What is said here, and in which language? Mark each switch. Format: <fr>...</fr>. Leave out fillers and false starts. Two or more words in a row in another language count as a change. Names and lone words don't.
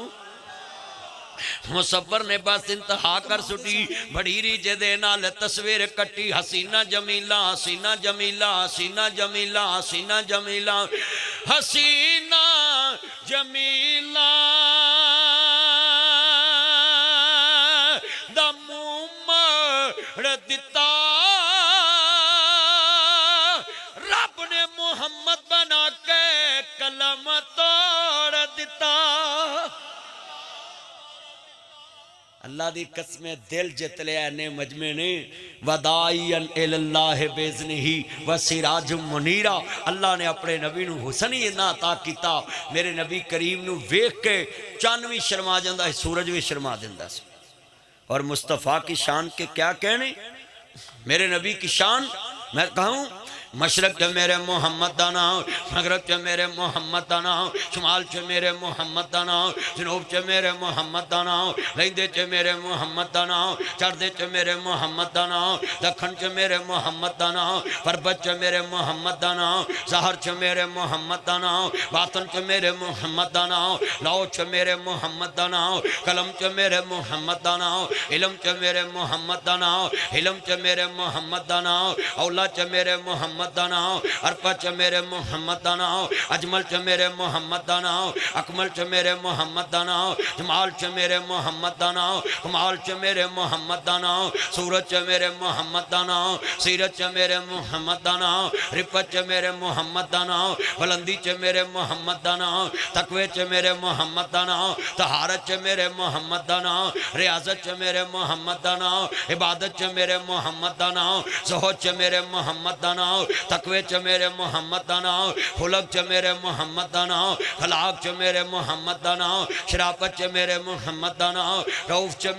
<pa>مصور نے بس انتہا کر سٹی بڑی ریجے دے نال تصویر کٹی، حسینہ جمیلہ حسینہ جمیلہ حسینہ جمیلہ حسینہ جمیلہ حسینہ جمیلہ دا مومڑ دیتا رب نے محمد بنا کے کلم توڑ دیتا۔ اللہ دی قسمیں دل جت لیا نے مجمع نے،</pa> <ar>ودائین الاللہ بیزنہی وسراج منیرہ،</ar> <pa>اللہ نے اپنے نبی نو حسنی اتنا عطا کیتا، میرے نبی کریم نو ویکھ کے چاند بھی شرما جاندہ ہے، سورج بھی شرما دیندہ ہے۔</pa> <ur>اور مصطفیٰ کی شان کے کیا کہنے، میرے نبی کی شان میں کہوں</ur> <pa>مشرق چ میرے محمد دا نام مغرب چ میرے محمد دا نام شمال چ میرے محمد دا نام جنوب چ میرے محمد دا نام لیندے چ میرے محمد دا نام چڑھدے چ میرے محمد دا نام دکھن چ میرے محمد دا نام پربت چ میرے محمد دا نام ظاہر چ میرے محمد دا نام باطن چ میرے محمد دا نام لو چ میرے محمد دا نام قلم چ میرے محمد دا نام علم چ میرے محمد دا نام علم چ میرے محمد دا نام اولا چ میرے محمد دا نام عرفہ چ میرے محمد دا نام اجمل چ میرے محمد دا نام اکمل چ میرے محمد دا نام جمال چ میرے محمد دا نام کمال چ میرے محمد دا نام سورج چ میرے محمد دا نام سیرت چ میرے محمد دا نام رفت چ میرے محمد دا نام بلندی چ میرے محمد دا نام تقوی چ میرے محمد دا نام طہارت چ میرے محمد دا نام ریاضت چ میرے محمد دا نام عبادت چ میرے محمد دا نام زہد چ میرے محمد دا نام تقوی چ میرے محمد دا نام خلق چ میرے محمد دا نام خلاق چ میرے محمد دا نام شرافت چ میرے محمد دا نام رؤوف چ</pa>